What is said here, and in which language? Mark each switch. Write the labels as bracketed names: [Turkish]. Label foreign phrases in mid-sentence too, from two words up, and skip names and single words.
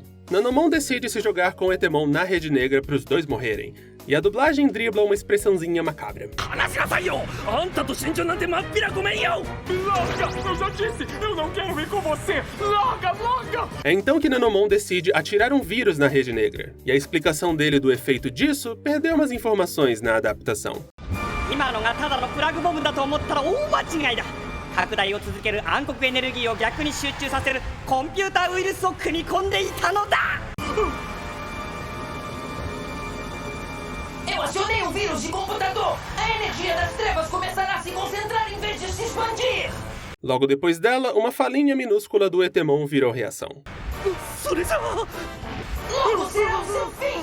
[Portuguese] Nanomon decide se jogar com Etemon na Rede Negra para os dois morrerem, e a dublagem dribla uma expressãozinha macabra. Larga! Eu já disse! Eu não quero ir com você! Larga! É então que Nanomon decide atirar um vírus na Rede Negra, e a explicação dele do efeito disso perdeu umas informações na adaptação. [Japanese] 今のがただのプラグボムだと思ったら大間違いだ。拡大を続ける暗黒エネルギーを逆に集中させるコンピューターウイルスを組み込んでいたのだ。 [Portuguese] Eu acionei o vírus de computador! A energia das trevas começará a se concentrar em vez de se expandir! Logo depois dela, uma falinha minúscula do Etemon virou reação. Logo será o seu fim!